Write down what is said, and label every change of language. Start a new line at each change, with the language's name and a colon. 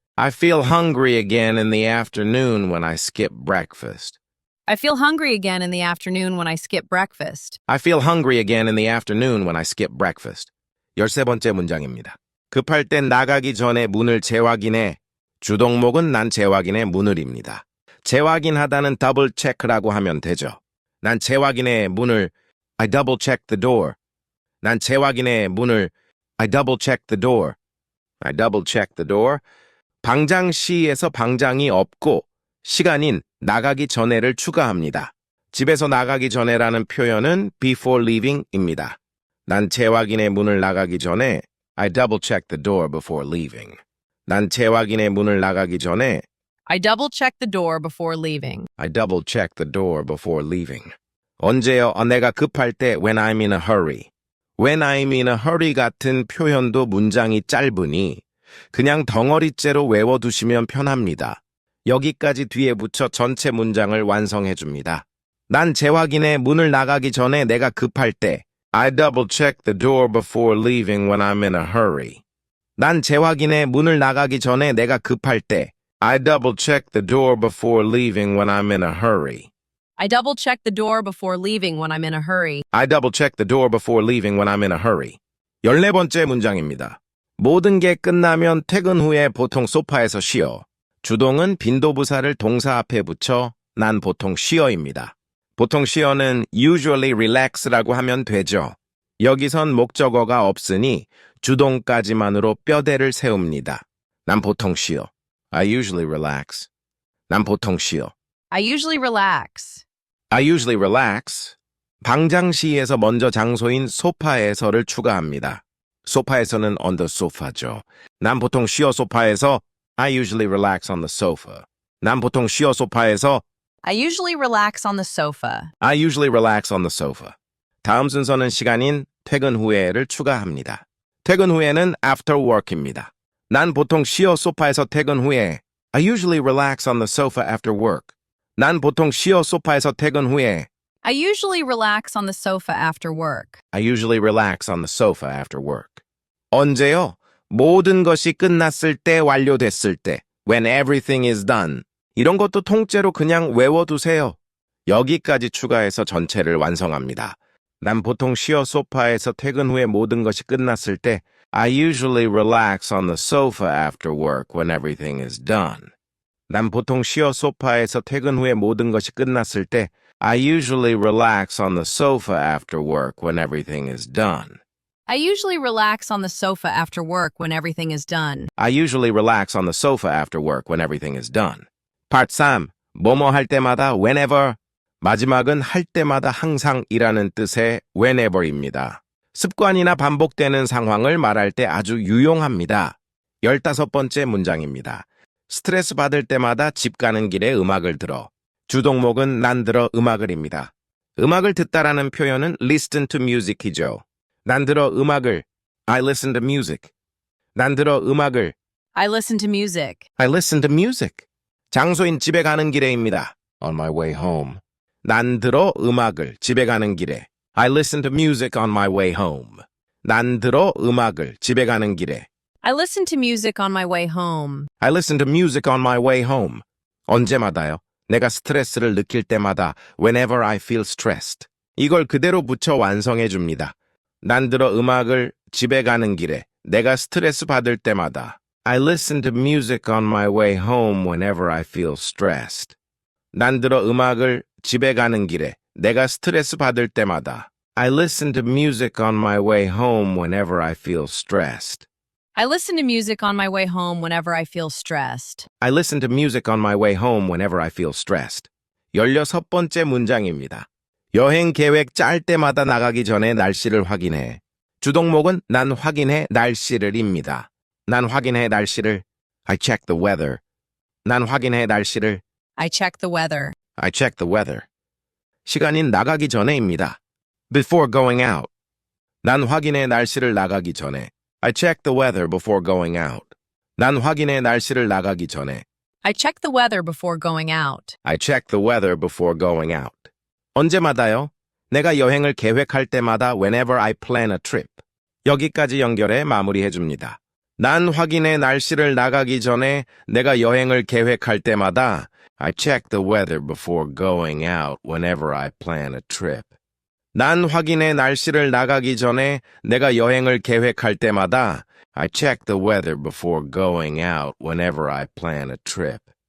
English: I feel hungry again in the afternoon when I skip breakfast. I feel hungry again in the afternoon when I skip breakfast. I feel hungry again in the afternoon when I skip breakfast.
Korean: 13번째 문장입니다. 급할 땐 나가기 전에 문을 재확인해. 주동목은 난 재확인해 문을입니다. 재확인하다는 double check라고 하면 되죠.
English: 난 재확인해 문을 I double check the door. 난 재확인해 문을 I double check the door. I double check the door.
Korean: 방장시에서 방장이 없고 시간인 나가기 전에를 추가합니다. 집에서 나가기 전에라는 표현은
English: before leaving
Korean: 입니다. 난 재확인의 문을 나가기 전에
English: I double check the door before leaving.
Korean: 난 재확인의 문을 나가기 전에
English: I double check the door before leaving. I double check the door before leaving.
Korean: 언제요? 내가 급할 때
English: when I'm in a hurry. When I'm in a hurry
Korean: 같은 표현도 문장이 짧으니 그냥 덩어리째로 외워두시면 편합니다. 여기까지 뒤에 붙여 전체 문장을 완성해줍니다. 난 재확인해 문을 나가기 전에 내가 급할 때
English: I double check the door before leaving when I'm in a hurry.
Korean: 난 재확인해 문을 나가기 전에 내가 급할 때
English: I double check the door before leaving when I'm in a hurry. I double check the door before leaving when I'm in a hurry. I double check the door before leaving when I'm in a hurry.
Korean: 14번째 문장입니다. 모든 게 끝나면 퇴근 후에 보통 소파에서 쉬어. 주동은 빈도부사를 동사 앞에 붙여 난 보통 쉬어입니다. 보통 쉬어는
English: usually relax
Korean: 라고 하면 되죠. 여기선 목적어가 없으니 주동까지만으로 뼈대를 세웁니다. 난 보통 쉬어.
English: I usually relax.
Korean: 난 보통 쉬어.
English: I usually relax. I usually relax.
Korean: 방장시에서 먼저 장소인 소파에서를 추가합니다. 소파에서는
English: on the sofa죠.
Korean: 난 보통 쉬어 소파에서
English: I usually relax on the sofa.
Korean: 난 보통 쉬어 소파에서
English: I usually relax on the sofa. I usually relax on the sofa.
Korean: 다음 순서는 시간인 퇴근 후에를 추가합니다. 퇴근 후에는
English: after work
Korean: 입니다. 난 보통 쉬어 소파에서 퇴근 후에
English: I usually relax on the sofa after work.
Korean: 난 보통 쉬어 소파에서 퇴근 후에
English: I usually relax on the sofa after work. I usually relax on the sofa after work.
Korean: 언제요? 모든 것이 끝났을 때, 완료됐을 때.
English: When everything is done.
Korean: 이런 것도 통째로 그냥 외워두세요. 여기까지 추가해서 전체를 완성합니다. 난 보통 쉬어 소파에서 퇴근 후에 모든 것이 끝났을 때
English: I usually relax on the sofa after work when everything is done.
Korean: 난 보통 쉬어 소파에서 퇴근 후에 모든 것이 끝났을 때
English: I usually relax on the sofa after work when everything is done. I usually relax on the sofa after work when everything is done. I usually relax on the sofa after work when everything is done. Part 3.
Korean: 뭐뭐 할 때마다 whenever. 마지막은 할 때마다 항상이라는 뜻의 whenever입니다. 습관이나 반복되는 상황을 말할 때 아주 유용합니다. 15번째 문장입니다. 스트레스 받을 때마다 집 가는 길에 음악을 들어. 주동목은 난 들어 음악을입니다. 음악을 듣다라는 표현은
English: listen to music
Korean: 이죠. 난 들어 음악을
English: I listen to music.
Korean: 난 들어 음악을
English: I listen to music. I listen to music.
Korean: 장소인 집에 가는 길에입니다.
English: On my way home.
Korean: 난 들어 음악을 집에 가는 길에
English: I listen to music on my way home.
Korean: 난 들어 음악을 집에 가는 길에
English: I listen to music on my way home. I listen to music on my way home.
Korean: 언제마다요? 내가 스트레스를 느낄 때마다
English: whenever I feel stressed.
Korean: 이걸 그대로 붙여 완성해 줍니다. 난 들어 음악을 집에 가는 길에 내가 스트레스 받을 때마다
English: I listen to music on my way home whenever I feel stressed.
Korean: 난 들어 음악을 집에 가는 길에 내가 스트레스 받을 때마다
English: I listen to music on my way home whenever I feel stressed. I listen to music on my way home whenever I feel stressed. I listen to music on my way home whenever I feel stressed.
Korean: 16번째 문장입니다. 여행 계획 짤 때마다 나가기 전에 날씨를 확인해. 주동목은 난 확인해 날씨를입니다. 난 확인해 날씨를
English: I check the weather.
Korean: 난 확인해 날씨를
English: I check the weather. I check the weather.
Korean: 시간인 나가기 전에입니다.
English: Before going out.
Korean: 난 확인해 날씨를 나가기 전에.
English: I check the weather before going out.
Korean: 난 확인해 날씨를 나가기 전에.
English: I check the weather before going out. I check the weather before going out.
Korean: 언제마다요? 내가 여행을 계획할 때마다
English: whenever I plan a trip.
Korean: 여기까지 연결해 마무리해 줍니다. 난 확인해 날씨를 나가기 전에 내가 여행을 계획할 때마다
English: I check the weather before going out whenever I plan a trip.
Korean: 난 확인해 날씨를 나가기 전에 내가 여행을 계획할 때마다
English: I check the weather before going out whenever I plan a trip.